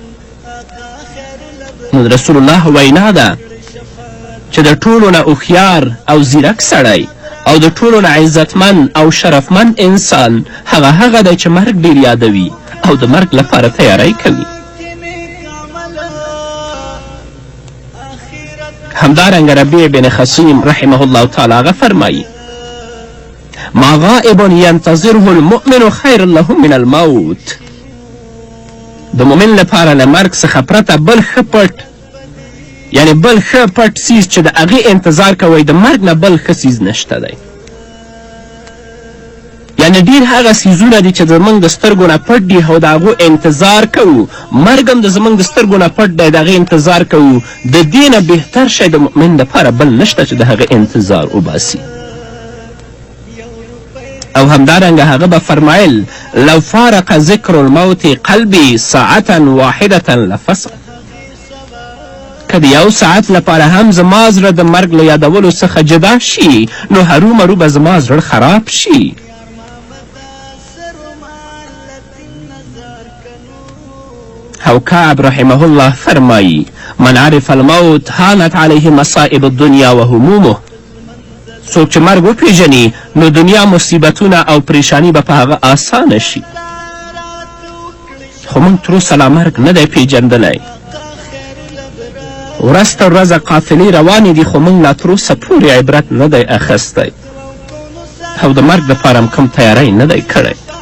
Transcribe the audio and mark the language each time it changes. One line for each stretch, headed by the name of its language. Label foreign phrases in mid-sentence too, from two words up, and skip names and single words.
Pashto: نو رسول الله وینا ده چې د ټولو نه هوښیار او زیرک سړی او د ټولو نه عزتمند او شرفمند انسان هغه دی چې مرګ ډیر یادوي او د مرګ لپاره تیاری کوي. همدارنګه ربیع بن خصیم
Arabic: رحمه الله تعالی
Pashto: هغه فرمایي:
Arabic: ما غائب ینتظره المؤمن خیر له من الموت.
Pashto: د مؤمن لپاره له مرګ څخه پرته بل ښه پټ، یعنی بل ښه پټ څیز چې د هغې انتظار کوئ، د مرګ نه بل ښه څیز نشته دی. یعنی ډیر هغه څیزونه دي چې زموږ د سترګو نه پټ دي او د هغو انتظار کوو، مرګ هم د زموږ د سترګو نه پټ دی، د هغې انتظار کوو. د دې نه بهتر شی د مؤمن دپاره بل نشته چې د هغې انتظار وباسي. او همدارنګه هغه به فرمایل:
Arabic: لو فارق ذکر الموت قلبي ساعة واحدة لفسق.
Pashto: که د یو ساعت لپاره هم زما زړه د مرګ له یادولو څخه جدا شي، نو هرومرو به زما زړه خراب شي.
Arabic: او کعب رحمه الله فرمایی: من عرف الموت هانت علیه مصائب الدنیا و همومه.
Pashto: څوک چې مرګ وپیژني نو دنیا مصیبتونه او پریشانی به په هغه آسانه شي. خو موږ تروسه لا مرګ نه دی پیژندلی. ورځ تر ورځه قافلې روانې دي، خو موږ لا تروسه پورې عبرت نه دی اخیستی او د مرګ دپاره هم کوم تیاری نه دی کړی.